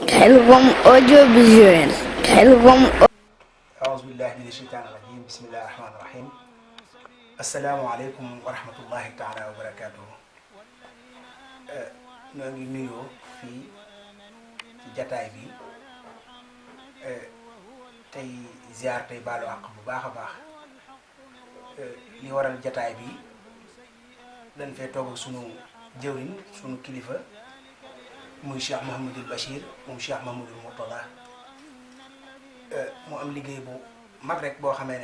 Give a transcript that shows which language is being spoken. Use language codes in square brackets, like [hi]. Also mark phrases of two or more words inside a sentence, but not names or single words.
[wo] Khelcom audiovisuel. Khelcom. [ar] أعوذ بالله من الشيطان الرجيم بسم الله الرحمن الرحيم السلام عليكم ورحمة الله تعالى وبركاته [wo] ñoo ngi nuyoo fii ci jataay bi tey ziar tey baalu àq bu baax a baax li waral jataay bi dañ fee toog ak sunu jëwriñ sunu kilifa muy Cheikh Mouhamadul Bachir moom Cheikh Mouhamadul Mourtada mu am liggéey bu mag rek boo xamee ne